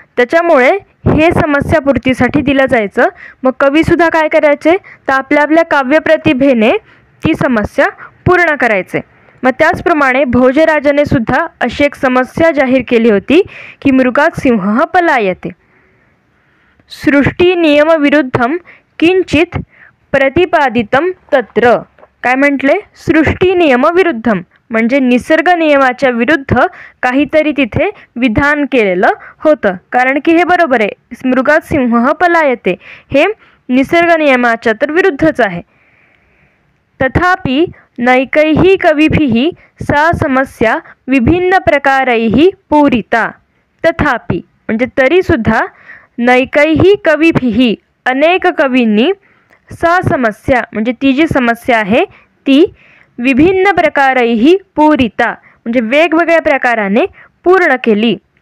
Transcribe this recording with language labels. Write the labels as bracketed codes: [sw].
[mr] त्याच्यामुळे हे समस्यापूर्तीसाठी दिलं जायचं. मग कवीसुद्धा काय करायचे तर आपल्या काव्यप्रतिभेने ती समस्या पूर्ण करायचे. मग त्याचप्रमाणे भोजराजाने सुद्धा अशी एक समस्या जाहीर केली होती की [sa] मृगात सिंह पलायते. सृष्टी नियमविरुद्धम किंचित प्रतिपादितम तत्र. [mr] काय म्हटले, [sa] सृष्टी नियमविरुद्धम [mr] म्हणजे निसर्ग नियमाच्या विरुद्ध काहीतरी तिथे विधान केलेलं होतं. कारण की हे बरोबर आहे, [sa] मृगात सिंह पलायते [mr] हे निसर्ग नियमाच्या तर विरुद्धच आहे. [sa] तथापि नैकैः कविभिः सा समस्या विभिन्न प्रकारैः पूरिता. [mr] तथापि म्हणजे तरीसुद्धा [sa] नैकैः कविभिः [mr] अनेक कवींनी [sa] सा समस्या [mr] म्हणजे ती जी समस्या आहे ती [sa] विभिन्न प्रकारैः पूरिता [mr] म्हणजे वेगवेगळ्या प्रकाराने पूर्ण केली.